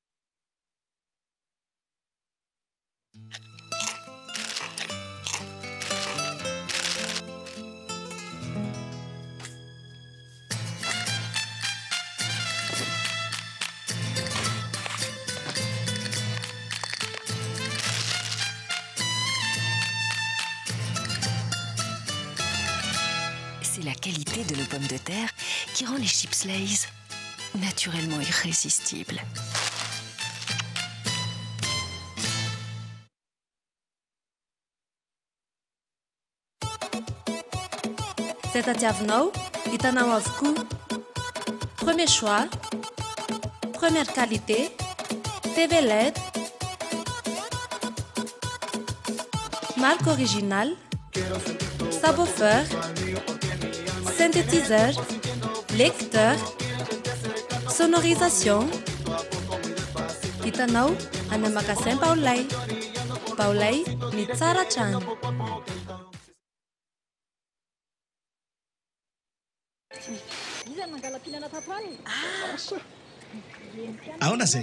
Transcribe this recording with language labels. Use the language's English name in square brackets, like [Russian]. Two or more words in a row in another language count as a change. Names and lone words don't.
[French] C'est la qualité de nos [English] pommes de terre [French] qui rend les chips Lay's naturellement irrésistibles. [Malagasy] Tadiavinao, hitanao avokoa. [French] Premier choix, première qualité, TV LED, marque originale, subwoofer, synthétiseur, lecteur, sonorisation. [Malagasy] Hitanao any magasin Paolay. Paolay, ny tsara hatrany. Ahoana zay?